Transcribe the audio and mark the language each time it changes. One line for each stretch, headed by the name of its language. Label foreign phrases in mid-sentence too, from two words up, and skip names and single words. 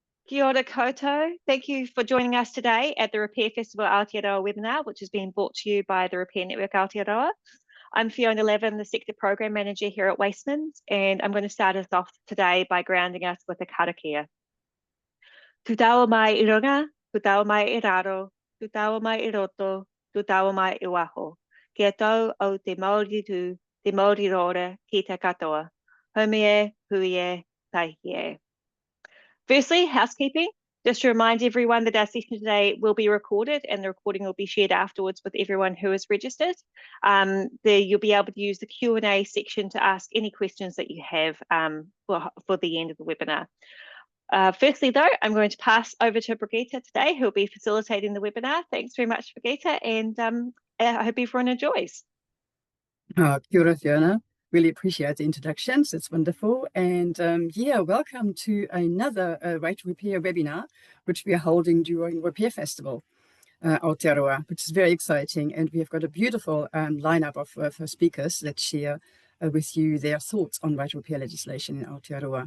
Māori: Kia ora koutou.
English: Thank you for joining us today at the Repair Festival Aotearoa webinar, which is being brought to you by the Repair Network Aotearoa. I'm Fiona Levin, the Sector Program Manager here at Wasteman's, and I'm going to start us off today by grounding us with a karakia.
Māori: Tu taua mai I runga, tu taua mai I raro, tu taua mai I roto, tu taua mai I waho. Kia tau au te Māori tu, te Māori rora, ki te katoa. Haumi e, hui e, taihi e.
English: Firstly, housekeeping. Just to remind everyone that our session today will be recorded and the recording will be shared afterwards with everyone who is registered. You'll be able to use the Q&A section to ask any questions that you have for the end of the webinar. Firstly, though, I'm going to pass over to Brigitte today, who will be facilitating the webinar. Thanks very much, Brigitte, and I hope everyone enjoys.
Māori: Kia ora, Fiona.
English: Really appreciate the introductions. It's wonderful. And yeah, welcome to another Right to Repair webinar, which we are holding during Repair Festival Aotearoa, which is very exciting. And we have got a beautiful lineup of speakers that share with you their thoughts on right to repair legislation in Aotearoa.